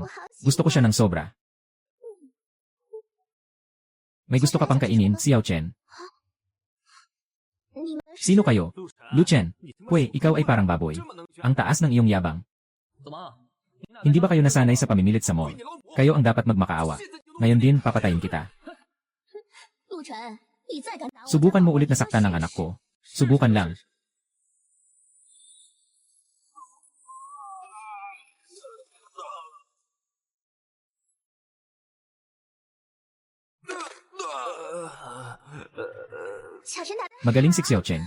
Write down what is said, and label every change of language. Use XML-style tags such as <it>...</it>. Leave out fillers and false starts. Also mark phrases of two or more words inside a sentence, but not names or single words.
<tl>Gusto ko siya ng sobra. May gusto ka pang kainin, Xiao Chen?</tl> <zh>你们</zh> <tl>Sino kayo? Lu Chen. Pwe, ikaw ay parang baboy. Ang taas ng iyong yabang.</tl> <zh>怎么？</zh> <tl>Hindi ba kayo nasanay sa pamimilit sa mall? Kayo ang dapat magmakaawa. Ngayon din, papatayin kita.</tl> <zh>陆晨，你再敢打我，</zh> <tl>Subukan mo ulit na saktan ang anak ko. Subukan lang. Magaling si Xiao Chen.</tl>